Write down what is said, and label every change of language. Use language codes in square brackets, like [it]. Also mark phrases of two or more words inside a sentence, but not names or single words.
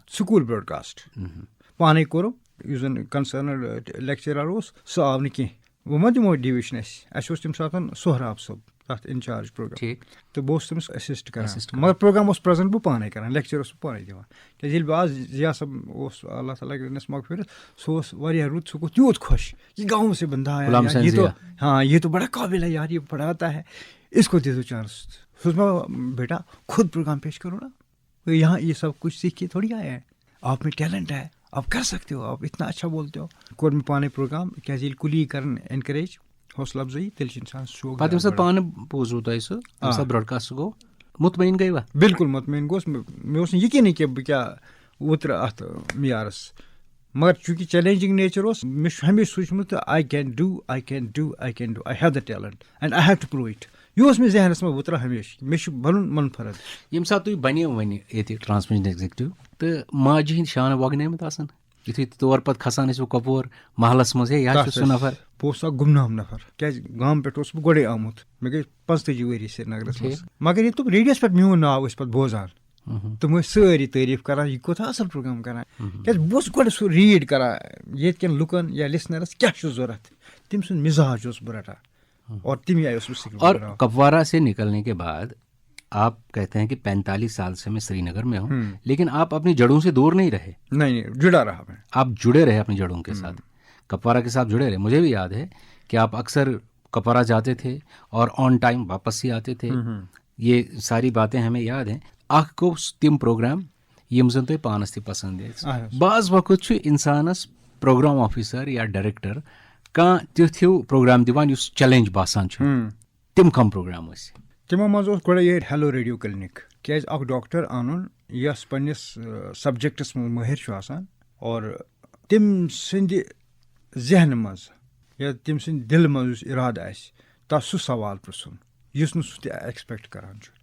[en] school broadcast [ks] پانے کوٚرُم. یُس زن [en] concerned lecturer [ks] اوس سُہ آو نہٕ کینٛہہ. وۄنۍ ما دِمو ڈِوِشن اَسہِ اوس تمہِ ساتہٕ سہراب صٲب تتھ [en] incharge program, [ks] تہٕ بہٕ اوسُس تٔمِس اسسٹ کران. مگر پروگرام اوس پریزنٹ بہٕ پانے کران، لیکچر اوسُس بہٕ پانے دِوان. کیازِ ییٚلہِ بہٕ آز ضِیاء صٲب اوس اللہ تعالیٰ کٔرِنس مغفرت، سُہ اوس واریاہ رُت، سُہ گوٚو تیوٗت خۄش [ur] یہ گاؤں سے بندہ آیا، یہ تو ہاں یہ تو بڑا قابل ہے یار، یہ پڑھاتا ہے، اس کو دے دو چانس. سو بیٹا خود پروگرام پیش کرو نا، یہاں یہ سب کچھ سیکھ کے تھوڑی آیا ہے، آپ میں ٹیلنٹ ہے، آپ کر سکتے ہو، آپ اتنا اچھا بولتے ہو. [ks] کوٚر مےٚ پانے پروگرام کیازِ ییٚلہِ کُلی کران اینکریج حوصلہٕ افضٲیی تیٚلہِ چھُ انسان شوق. پتہٕ ییٚمہِ ساتہٕ پانہٕ بوٗزوٕ تۄہہِ سُہ ییٚمہِ ساتہٕ براڈکاسٹ گوٚو مطمعین گٔیوا؟ بالکل مطمعین گوٚوس. مےٚ اوس نہٕ یقیٖنٕے کہِ بہٕ کیٛاہ وُترٕ اتھ معیارس. مگر چوٗنٛکہِ [en] challenging nature [ks] اوس، مےٚ چھُ ہمیشہِ سوٗنٛچمُت [en] I can do I have the talent and I have to prove it. [ks] یہِ اوس مےٚ ذہنس منٛز وُتران ہمیشہِ، مےٚ چھُ بنُن منفرد. ییٚمہِ ساتہٕ تُہۍ بنیو وۄنۍ ییٚتہِ [en] transmission executive [ks] تہٕ ماجہِ ہٕنٛدۍ شانہٕ وۄگنٲومٕتۍ آسان یُتھُے تور پتہٕ کھسان ٲسِو کۄپوور محلس منٛز ہے یہِ حظ چھُ سُہ نفر؟ بہٕ اوسُس اکھ گمنام نفر کیازِ گامہٕ پٮ۪ٹھ اوسُس بہٕ گۄڈے آمُت. مےٚ گٔے 45 ؤری سرینگرس منٛز، مگر ییٚلہِ تِم ریڈیوس پٮ۪ٹھ میون ناو ٲسۍ پتہٕ بوزان تم ساری تعریف کران یہ کوتاہ اصل پروگرام کران کیازِ بہٕ اوسُس گۄڈٕ سُہ ریٖڈ کران ییٚتہِ کٮ۪ن لُکن یا لسنرس کیاہ چھُ ضوٚرتھ تٔمۍ سُنٛد مزاج اوسُس بہٕ رٹان اور تمی آیہِ اوسُس بہٕ [ur] اور کپوارہ سے نکلنے کے بعد آپ کہتے ہیں کہ 45 سال سے میں سری نگر میں ہوں لیکن آپ اپنی جڑوں سے دور نہیں رہے. نہیں جڑا رہا میں. آپ جڑے رہے اپنی جڑوں کے ساتھ, کپوارہ کے ساتھ جڑے رہے. مجھے بھی یاد ہے کہ آپ اکثر کپوارہ جاتے تھے اور آن ٹائم واپس ہی آتے تھے. یہ ساری باتیں ہمیں یاد ہیں. [ks] اکھ گو تم پروگرام یم زن تہ پانس تہ پسند بعض وقت چھ انسانس [en] program officer [ks] یا ڈائریکٹر کانٛہہ تیُتھ ہیوٗ پروگرام دِوان یُس چیلنج باسان چھُ. تم کم پروگرام ٲسۍ؟ تمو منٛز اوس گۄڈے ییٚتہِ ہیلو ریڈیو کلنک. کیازِ اکھ ڈاکٹر انُن یس پننس سبجیکٹس منٛز مٲہر چھُ آسان اور تٔمۍ سٕنٛدِ ذہنہٕ منٛز یا تٔمۍ سٕنٛدِ دِلہٕ منٛز یُس ارادٕ آسہِ تتھ سُہ سوال پرٛژھُن یُس نہٕ سُہ تہِ ایکسپیکٹ کران چھُ.